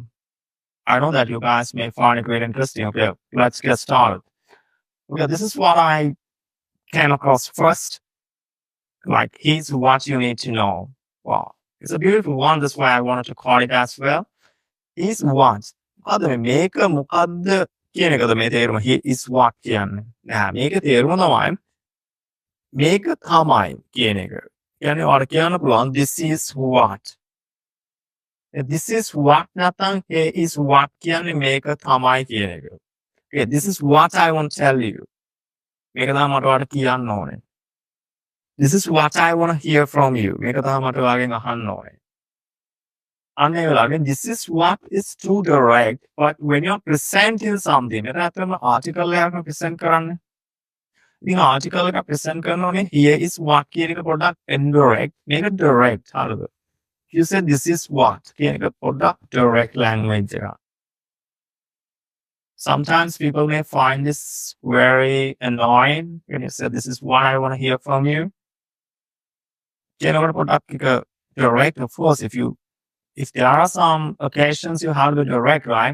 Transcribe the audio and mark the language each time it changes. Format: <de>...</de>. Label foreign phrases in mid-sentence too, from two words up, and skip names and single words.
<en>I know that you guys may find it very interesting. Okay, let's get started. Okay, this is what I came across first. Like, here's what you need to know. Wow, it's a beautiful one. That's why I wanted to call it as well. Here's what.</en> <si>මොකද මේක මොකද්ද කියන එකද මේ තේරුම.</si> <en>He is what</en> <si>කියන්නේ. නෑ මේක තේරුම තමයි මේක තමයි කියන එක. කියන්නේ ඔයාලට කියන්න පුළුවන්</si> <en>this is what. This is what</en> <si>නැත්නම්</si> <en>he is what</en> <si>කියන්නේ මේක තමයි කියන එක.</si> <en>Okay, this is what I want to tell you.</en> <si>මේක තමයි මට ඔයාලට කියන්න ඕනේ. This is what I want to hear from you. මේක තමයි මට ඔයාගෙන් අහන්න ඕනේ. අන්න ඒ වෙලාවේ</si> <en>this is what is too direct, but when you're presenting something,</en> <si>එතන ඇත්තටම article එකක් present කරන්නේ. ඉතින් article එකක් present කරනෝනේ</si> <en>here is what</en> <si>කියන එක පොඩ්ඩක් indirect, මේක direct හරිද?</si> <en>You said this is what</en> <si>කියන එක පොඩ්ඩක්</si> <en>direct language එකක්. Sometimes people may find this very annoying when you say this is what I want to hear from you. Direct, of course, if there are some occasions you have to direct, right?</en>